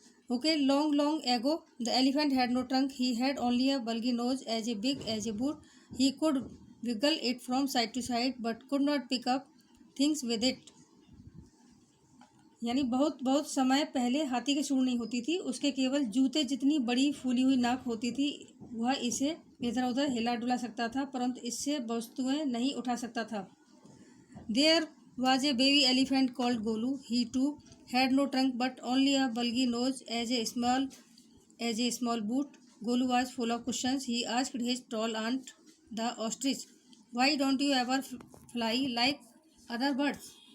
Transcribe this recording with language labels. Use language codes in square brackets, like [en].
[en] Okay, long ago, the elephant had no trunk. He had only a bulgy nose as big as a boot. He could wiggle it from side to side, but could not pick up things with it. [hi] यानी बहुत समय पहले हाथी की सूंड नहीं होती थी, उसके केवल जूते जितनी बड़ी फूली हुई नाक होती थी। वह इसे इधर उधर हिला डुला सकता था, परंतु इससे वस्तुएं नहीं उठा सकता था। [en] There was a baby elephant called Golu. He too had no trunk but only a bulgy nose as a small boot. Golu was full of questions. He asked his tall aunt, the ostrich, "Why don't you ever fly like other birds?"